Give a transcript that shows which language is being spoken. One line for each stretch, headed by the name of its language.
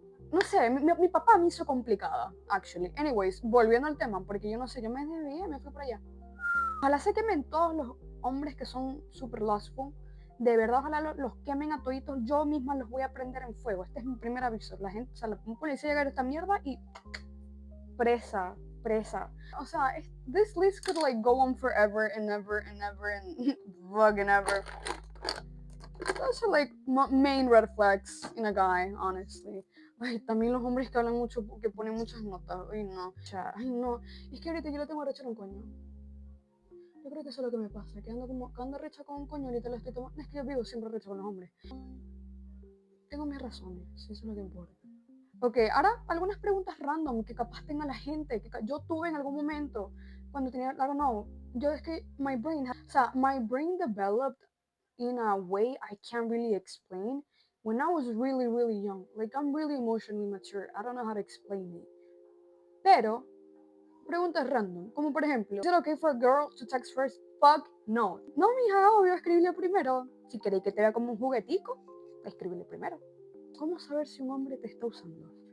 Spanish: No sé, mi papá me hizo complicada, actually. Anyways, volviendo al tema, porque yo no sé, yo me desvié, me fui para allá. Ojalá se quemen todos los hombres que son
English: super lustful,
Spanish: De verdad, ojalá los quemen a toditos. Yo misma los voy a prender en fuego. Este es mi primer aviso. La gente, o sea, un policía llega a esta mierda y presa, presa.
English: O sea, this list could like go on forever and ever and ever and fucking ever. Those are like main red flags in a guy, honestly.
Spanish: Ay, también los hombres que hablan mucho, que ponen muchas notas. Ay, no. O sea, ay, no. Es que ahorita yo le tengo a rechar un coño. Yo creo que eso es lo que me pasa. Que ando recha con un coño, ahorita lo estoy tomando. Es que yo vivo siempre recha con los hombres. Tengo mis razones, si eso es lo que importa. Ok, ahora algunas preguntas random que capaz tenga la gente, que yo tuve en algún momento cuando tenía,
English: I don't know,
Spanish: yo es que
English: my brain developed in a way I can't really explain when I was really, really young. Like, I'm really emotionally mature. I don't know how to explain it.
Spanish: Pero, preguntas random, como por ejemplo,
English: ¿is it okay for a girl to text first? Fuck no.
Spanish: No, mija, obvio, escribirle primero. Si queréis que te vea como un juguetico, escribirle primero. ¿Cómo saber si un hombre te está usando?